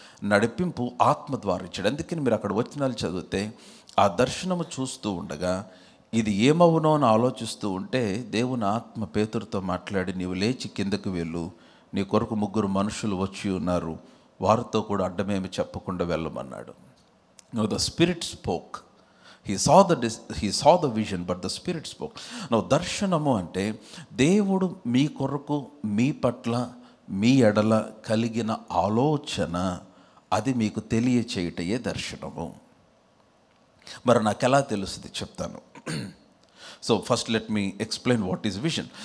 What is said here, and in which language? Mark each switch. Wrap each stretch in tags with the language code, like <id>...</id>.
<te>నడిపింపు ఆత్మ ద్వారా ఇచ్చాడు. అందుకని మీరు అక్కడ వచనాలు చదివితే ఆ దర్శనము చూస్తూ ఉండగా ఇది ఏమవునో అని ఆలోచిస్తూ ఉంటే దేవుని ఆత్మ పేతురుతో మాట్లాడి, నీవు లేచి కిందకు వెళ్ళు, నీ కొరకు 3 మనుషులు వచ్చి ఉన్నారు, వారితో కూడా అడ్డమేమి చెప్పకుండా వెళ్ళమన్నాడు.</te> <en>No the spirit spoke. He saw the vision, but the Spirit spoke.</en> <te>Now, దర్శనము అంటే దేవుడు మీ కొరకు, మీ పట్ల, మీ ఎడల కలిగిన ఆలోచన, అది మీకు తెలియచేయటయే దర్శనము. మరి నాకు ఎలా తెలుస్తుంది చెప్తాను.</te> <en>So first let me explain what is vision.</en>